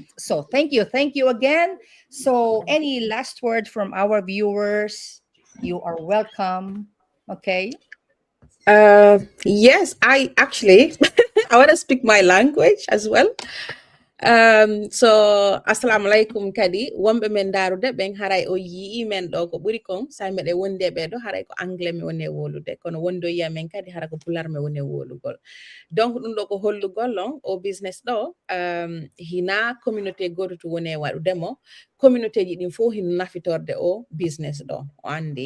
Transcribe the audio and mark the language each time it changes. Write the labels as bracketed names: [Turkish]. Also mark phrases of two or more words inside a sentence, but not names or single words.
[English] So thank you again. So any last word from our viewers? You are welcome. Okay. Yes, I actually I want to speak my language as well. [Fula] So [Arabic] السلام عليكم [Fula] kadi wonɓe men darude ɓen haray o yii men ɗo ko ɓuri kon sa meɗe wonde ɓeɗo haray ko anglais mi woni e wolude kono wondo yiya men kadi hara ko pular mi woni e wolugol. Donc ɗum ɗo ko hollugol on o business ɗo hina communauté goto to woni e waɗudemo, communauté ji ɗin fof hino nafitorde o business ɗo o andi.